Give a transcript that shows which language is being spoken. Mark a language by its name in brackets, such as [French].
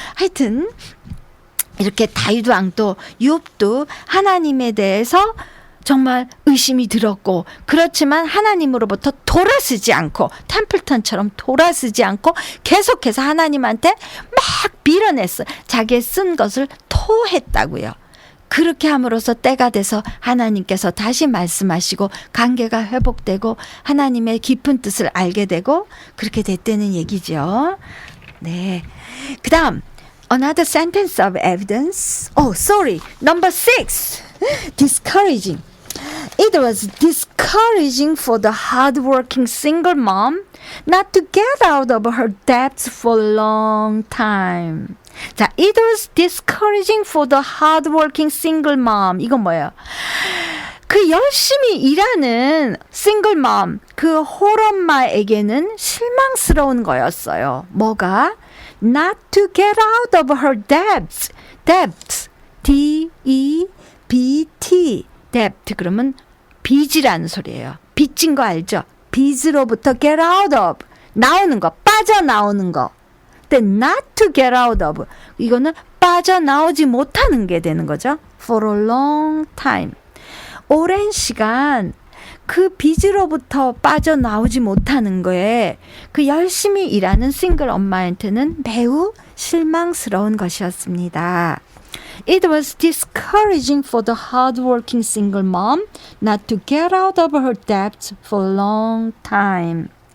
[Korean] 하여튼 이렇게 다윗 왕도 욥도 하나님에 대해서 정말 의심이 들었고 그렇지만 하나님으로부터 돌아서지 않고 템플턴처럼 돌아서지 않고 계속해서 하나님한테 막 밀어냈어요. 자기의 쓴 것을 토했다고요. 그렇게 함으로써 때가 돼서 하나님께서 다시 말씀하시고 관계가 회복되고 하나님의 깊은 뜻을 알게 되고 그렇게 됐다는 얘기죠. 네. 그 다음 [English] another sentence of evidence. Oh, sorry. Number 6. Discouraging. It was discouraging for the hardworking single mom not to get out of her debts for a long time. 자, it was discouraging for the hardworking single mom. [Korean] 이건 뭐예요? 그 열심히 일하는 싱글 맘, 그 홀엄마에게는 실망스러운 거였어요. 뭐가? [English] Not to get out of her debts. debts. D-E-B-T. debt. [Korean] 그러면 빚이라는 소리예요. 빚진 거 알죠? 빚으로부터 get out of. 나오는 거, 빠져나오는 거. 근데 not to get out of. 이거는 빠져나오지 못하는 게 되는 거죠. [English] For a long time. [Korean] 오랜 시간 그 빚으로부터 빠져나오지 못하는 거에 그 열심히 일하는 싱글 엄마한테는 매우 실망스러운 것이었습니다. [English] It was discouraging for the hardworking single mom not to get out of her debts for a long time.